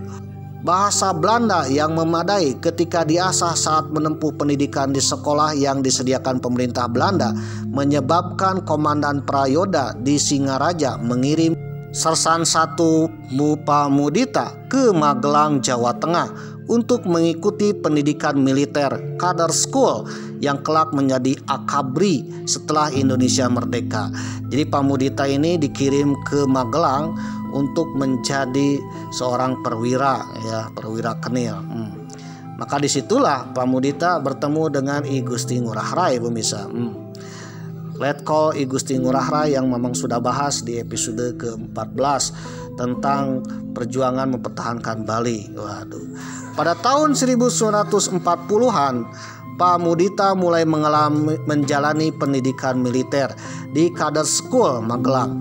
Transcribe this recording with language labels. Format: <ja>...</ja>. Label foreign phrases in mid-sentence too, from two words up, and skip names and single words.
<id>Bahasa Belanda yang memadai ketika diasah saat menempuh pendidikan di sekolah yang disediakan pemerintah Belanda menyebabkan Komandan Prayoda di Singaraja mengirim Sersan 1 Pak Mudita ke Magelang, Jawa Tengah untuk mengikuti pendidikan militer Kader School yang kelak menjadi Akabri setelah Indonesia merdeka. Jadi Pamudita ini dikirim ke Magelang untuk menjadi seorang perwira, ya, perwira Kenil. Maka disitulah Pamudita bertemu dengan I Gusti Ngurah Rai, pemirsa. Letkol I Gusti Ngurah Rai yang memang sudah bahas di episode ke-14 tentang perjuangan mempertahankan Bali. Waduh. Pada tahun 1940-an, Pamudita mulai menjalani pendidikan militer di Kader School Magelang.</id>